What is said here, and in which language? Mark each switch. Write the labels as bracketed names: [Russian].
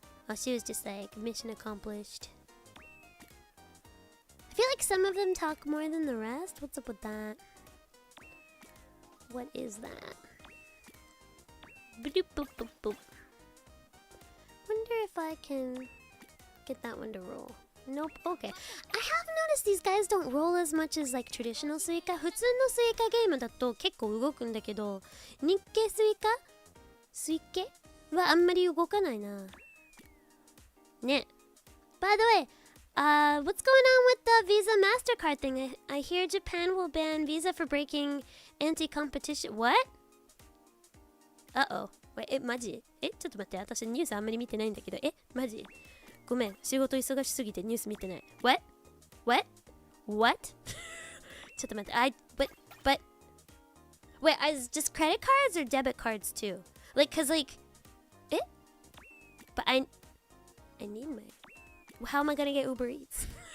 [English] Oh, she was just like, mission accomplished. I feel like some of them talk more than the rest. What's up with that? What is that? Boop, boop, boop, boop. Wonder if I can get that one to roll. Nope. Okay. I have noticed these guys don't roll as much as like traditional Suika. [Japanese] 普通のスイカゲームだと結構動くんだけど、日系スイカはあんまり動かないな。ね。 [English] By the way, what's going on with the Visa MasterCard thing? I hear Japan will ban Visa for breaking anti-competition. What? Uh-oh. Wait, [Japanese] マジ？ちょっと待って、私ニュースあんまり見てないんだけど、マジ？ごめん、仕事忙しすぎてニュース見てない。 [English] What? What? What? [Japanese] ちょっと待って、 [English] but wait, is just credit cards or debit cards too? Like, cause like, but I need my. How am I gonna get Uber Eats?